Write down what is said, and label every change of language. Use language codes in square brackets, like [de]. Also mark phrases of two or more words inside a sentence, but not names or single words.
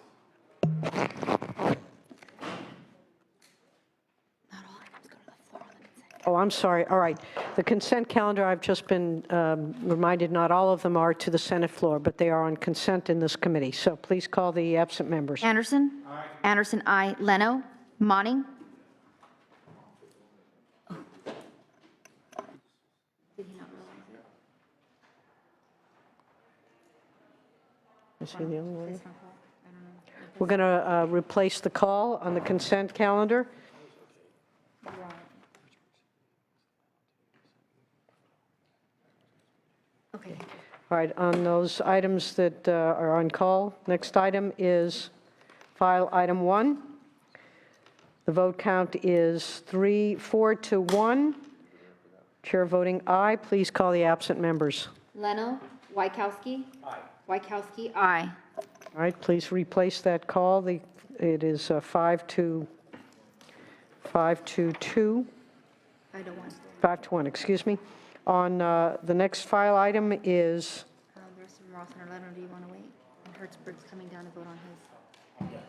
[en] Oh, I'm sorry. All right. The consent calendar, I've just been reminded not all of them are to the Senate floor, but they are on consent in this committee. So please call the absent members. Anderson? Aye. Anderson, aye. Leno? Monning? Is he the only one? We're going to replace the call on the consent calendar. Okay. All right, on those items that are on call, next item is file item 1. The vote count is 4-1. Chair voting aye. Please call the absent members. Leno? Wykowski? Aye. Wykowski, aye. All right, please replace that call. It is 5-2. 5-2. 5-1, excuse me. On the next file item is... There's some Ross and Leno. Do you want to wait? And Hertzberg's coming down to vote on his.